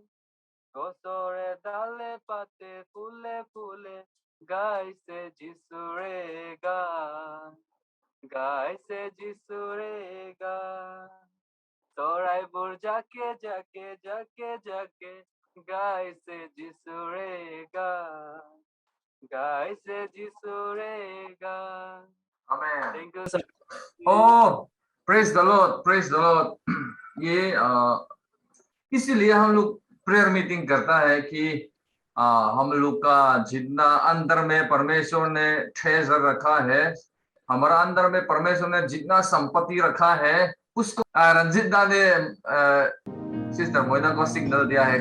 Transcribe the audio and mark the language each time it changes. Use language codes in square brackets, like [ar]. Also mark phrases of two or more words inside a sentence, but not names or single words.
[as] গছৰে ডালে পাতে ফুলে ফুলে, গাইছে যিচুৰে গান, গাইছে যিচুৰে গান। চৰাইবোৰ জাকে জাকে জাকে জাকে, গাইছে যিচুৰে গান, গাইছে যিচুৰে গান। [hi] आमेन। [en] thank you sir. Oh, praise the Lord, praise the Lord। [hi] ये इसीलिए हम लोग [en] prayer meeting [hi] करता है कि हम लोग का जितना अंदर में परमेश्वर ने ट्रेजर रखा है, हमारा अंदर में परमेश्वर ने जितना संपत्ति रखा है, उसको रंजित दा ने सिस्टर मोइना को सिग्नल दिया है।